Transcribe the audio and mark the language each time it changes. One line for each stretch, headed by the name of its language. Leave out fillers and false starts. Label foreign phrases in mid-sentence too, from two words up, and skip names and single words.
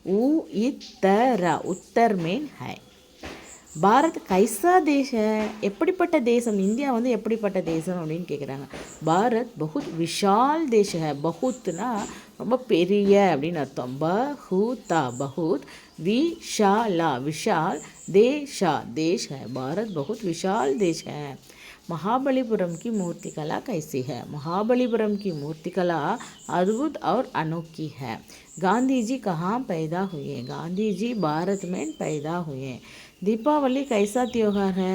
Hindi: उत्तर में है। भारत कैसा देश
Tamil: எப்படிப்பட்ட தேசம். இந்தியா வந்து எப்படிப்பட்ட தேசம் அப்படின்னு கேட்குறாங்க.
Hindi: भारत बहुत विशाल देश है.
Tamil: பகுத்னா ரொம்ப பெரிய அப்படின்னு அர்த்தம்.
Hindi: बहुत विशाल देश है. भारत बहुत विशाल देश है. महाबलीपुरम की मूर्ति कला कैसी है. महाबलीपुरम की मूर्ति कला अद्भुत और अनोखी है. गांधी जी कहाँ पैदा हुए. गांधी जी भारत में पैदा हुए. दीपावली कैसा त्योहार है.